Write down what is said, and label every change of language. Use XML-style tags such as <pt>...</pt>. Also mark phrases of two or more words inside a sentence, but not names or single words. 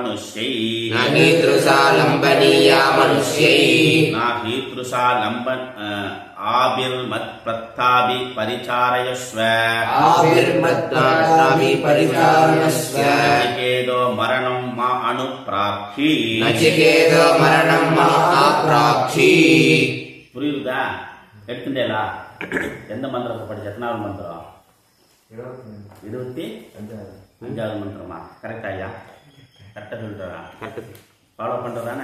<sa>मनुष्यैः न हीदृशा आभिर्मत्प्रत्ताभि परिचारयस्व नचिकेतो मरणं मा अनुप्राक्षी புரியுதா?</sa> <ta>எடுத்துட்டேலா? எந்த மந்திரத்தை படிச்ச? எத்தனாவது மந்திரம்? 25வது மந்திரமா? கரெக்டா ஐயா? கரெக்டா சொல்லிட்டா? ஃபாலோ பண்றதானே?</ta>